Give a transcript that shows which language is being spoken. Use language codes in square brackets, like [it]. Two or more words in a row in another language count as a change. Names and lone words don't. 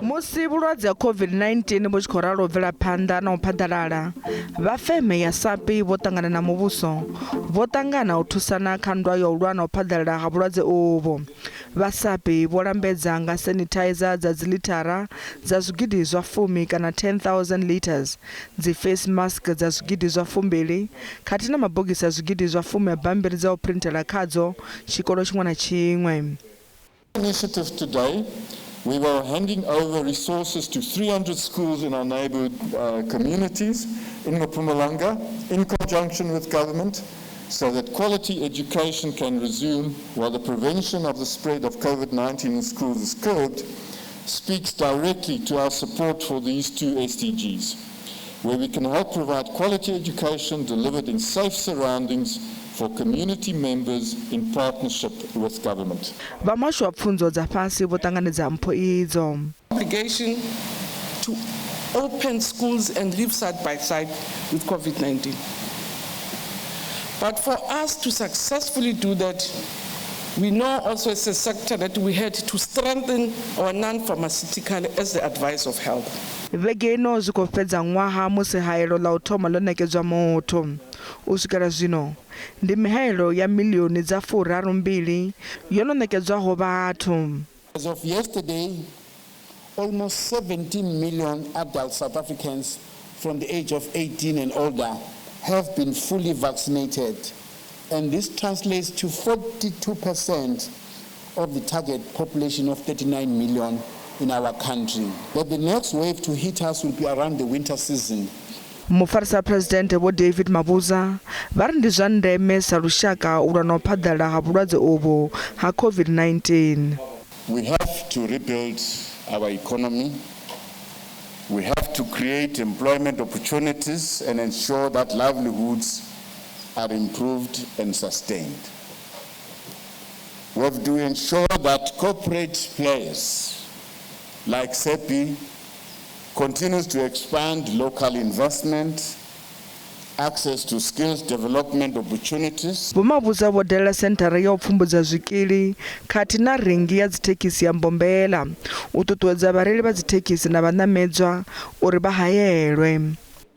[ve] Musi vhulwadze ha COVID-19 vhu tshi khou ralo bvela phanḓa na u phadalala, vha feme ya SAPPI vho ṱangana na muvhuso vho ṱangana u thusana kha nndwa ya u lwa na u phadalala ha vhulwadze uvho. Vha SAPPI vho lambedza nga sanitizer dza dzilithara dza zwigidi zwa 10 kana 10,000 liters, dzi [en] face mask [ve] dza zwigidi zwa 20 khathihi na mabogisi a zwigidi zwa 10 ya bammbiri dza u printela khadzo tshikolo tshiṅwe na tshiṅwe. [en] Initiative today, we were handing over resources to 300 schools in our neighborhood communities in Mpumalanga in conjunction with government so that quality education can resume while the prevention of the spread of COVID-19 in schools is curbed, speaks directly to our support for these two SDGs, where we can help provide quality education delivered in safe surroundings for community members in partnership with government. [ve] Vhamashu wa pfunzo dza fhasi vho ṱanganedza mpho idzo. [en] Obligation to open schools and live side by side with COVID-19. But for us to successfully do that, we know also as a sector that we had to strengthen our non-pharmaceutical as the advice of health. [ve] Vhege ino zwi khou fhedza ṅwaha musi haelo ḽa u thoma ḽo ṋekedzwa muthu. U swikela zwino ndi mihaelo ya miḽioni dza 42 yo no ṋekedzwaho vhathu. [en] As of yesterday, almost 17 million adult South Africans from the age of 18 and older have been fully vaccinated, and this translates to 42% of the target population of 39 million in our country. But the next wave to hit us will be around the winter season. [ve] Mufarisa presidennde Vho-David Mabuza vhari ndi zwa ndeme sa lushaka u lwa na u phadalala ha vhulwadze uvho ha COVID-19. [en] We have to rebuild our economy. We have to create employment opportunities and ensure that livelihoods are improved and sustained. We have to ensure that corporate players like SAPPI continues to expand local investment, access to skills development opportunities. [ve] Vho-Mabuza vho dalela senthara ya u pfumbudza zwikili khathihi na rengi ya dzithekhisi ya Mbombela u ṱuṱuwedza vhareili vha dzithekhisi na vhaṋamedzwa uri vha hayelwe.